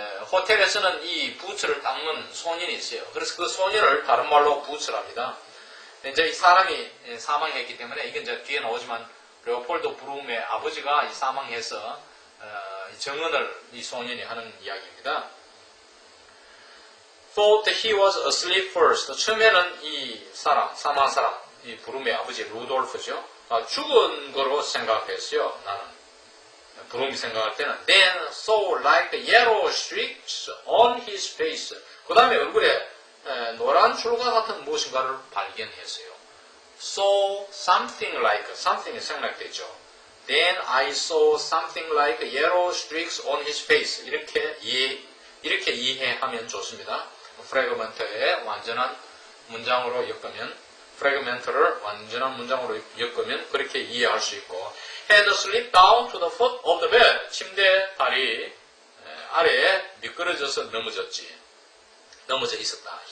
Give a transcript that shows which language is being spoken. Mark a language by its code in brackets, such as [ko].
[ko] 호텔에서는 이 부츠를 닦는 소년이 있어요. 그래서 그 소년을 다른 말로 부츠랍니다. 이제 이 사람이 사망했기 때문에 이게 이제 뒤에 나오지만 레오폴드 브룸의 아버지가 이 사망해서 정언을 이 소년이 하는 이야기입니다. [en] Thought he was asleep first. [ko] 처음에는 이 사람, 사망한 사람, 이 브룸의 아버지 루돌프죠. 죽은 거로 생각했어요. 나는. 브룸이 생각할 때는 [en] Then saw like yellow streaks on his face. [ko] 그 다음에 얼굴에 노란 줄과 같은 무엇인가를 발견했어요. [en] Saw something like, something이 [ko] 생략되죠. [en] Then I saw something like yellow streaks on his face. [ko] 이렇게 이해하면 좋습니다. 프래그먼트의 완전한 문장으로 엮으면, 프래그먼트를 완전한 문장으로 엮으면 그렇게 이해할 수 있고, [en] had slipped down to the foot of the bed. [ko] 침대 다리 아래에 미끄러져서 넘어져 있었다.